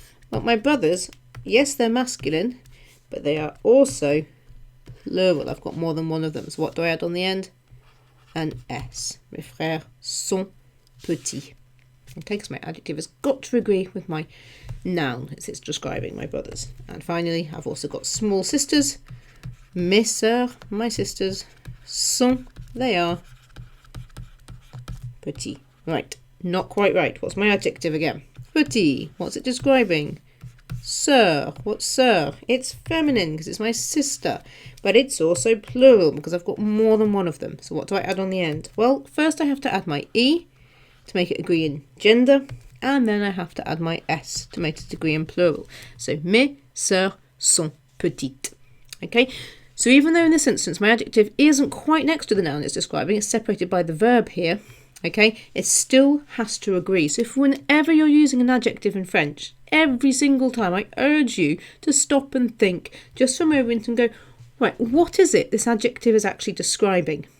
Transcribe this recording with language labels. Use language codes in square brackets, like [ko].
[en] Well, my brothers, yes, they're masculine, but they are also plural. I've got more than one of them. So what do I add on the end? An S. [fr] Mes frères sont petits. [en] Okay, because my adjective has got to agree with my noun as it's describing my brothers. And finally, I've also got small sisters. [fr] Mes sœurs, [en] my sisters, [fr] sont, [en] they are [fr] petits. [en] Right, not quite right. What's my adjective again? Petit. What's it describing? Sœur. What's sœur? It's feminine because it's my sister, but it's also plural because I've got more than one of them. So what do I add on the end? Well, first I have to add my E to make it agree in gender, and then I have to add my S to make it agree in plural. So [fr] mes sœurs sont petites. [en] Okay, so even though in this instance my adjective isn't quite next to the noun it's describing, it's separated by the verb here, okay, it still has to agree. So if whenever you're using an adjective in French, every single time I urge you to stop and think just for a moment and go, right, what is it this adjective is actually describing?